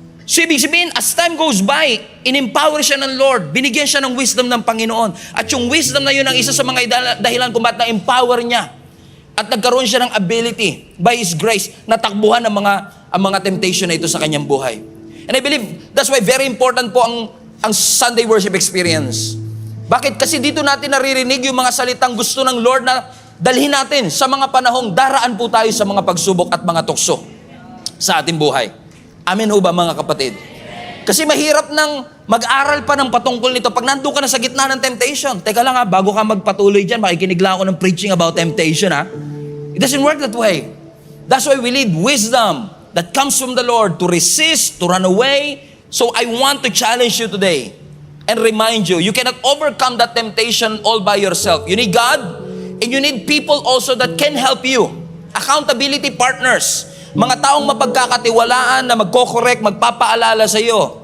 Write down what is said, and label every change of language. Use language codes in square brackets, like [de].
[tl] So ibig sabihin, [en] as time goes by, [tl] in-empower siya ng Lord, binigyan siya ng wisdom ng Panginoon. At yung wisdom na yun ang isa sa mga dahilan kung ba't na-empower niya. At nagkaroon siya ng ability, by His grace, na takbuhan ang mga temptation na ito sa kanyang buhay. [en] And I believe, that's why very important po ang Sunday worship experience. [tl] Bakit? Kasi dito natin naririnig yung mga salitang gusto ng Lord na dalhin natin sa mga panahong daraan po tayo sa mga pagsubok at mga tukso sa ating buhay. Amen ho ba mga kapatid? Kasi mahirap nang mag-aral pa ng patungkol nito pag nandun ka na sa gitna ng temptation. Teka lang bago ka magpatuloy dyan, makikinig lang ako ng preaching about temptation [en] It doesn't work that way. That's why we need wisdom that comes from the Lord to resist, to run away. So I want to challenge you today and remind you, you cannot overcome that temptation all by yourself. You need God and you need people also that can help you. Accountability partners. [tl] Mga taong mapagkakatiwalaan na magko-correct, magpapaalala sa iyo.